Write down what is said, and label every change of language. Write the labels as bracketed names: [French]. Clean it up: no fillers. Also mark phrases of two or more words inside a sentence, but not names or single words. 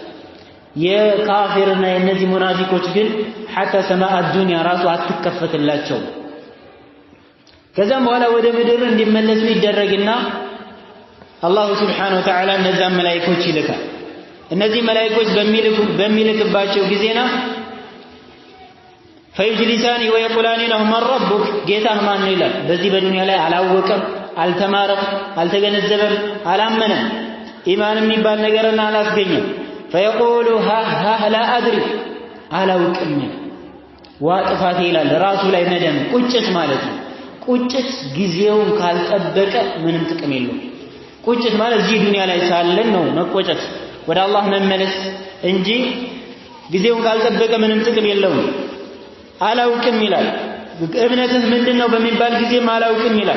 [Amharic] የካፊርና የነዚህ ሙናፊቆች ግን حتى [Arabic] سماء الدنيا [Amharic] ራሱ አትከፈትላቸው። ከዛም በኋላ ወደ ምድር እንዲመለሱ ይደረግና አላሁ [Arabic] سبحانه وتعالى [Amharic] እነዛን መላእክቶች ይልካል። እነዚህ መላእክቶች በሚልክባቸው ጊዜና [Arabic] فيجلسان ويقولان له من ربك [Amharic] ጌታህ ማን ነው ይላል። በዚህ በዱንያ ላይ አላወቀም፣ አልተማረም፣ አልተገነዘበም፣ አላመነም፣ ኢማን የሚባል ነገርና አላስገኘም። [Arabic] فيقول ها لا أدري [Amharic] አላውቅም ዋጥፋቴ ይላል። ራሱ ላይ ነደም ቁጭት ማለት ነው። ቁጭት ጊዜውን ካልጠበቀ ምንም ጥቅም የለውም። ቁጭት ማለት እዚህ ዱንያ ላይ ሳለን ነው መቆጨት፣ ወደ አላህ መመለስ እንጂ ጊዜውን ካልጠበቀ ምንም ጥቅም የለውም። አላውቅም ይላል። እምነትህ ምንድነው በሚባል ጊዜም አላውቅም ይላል።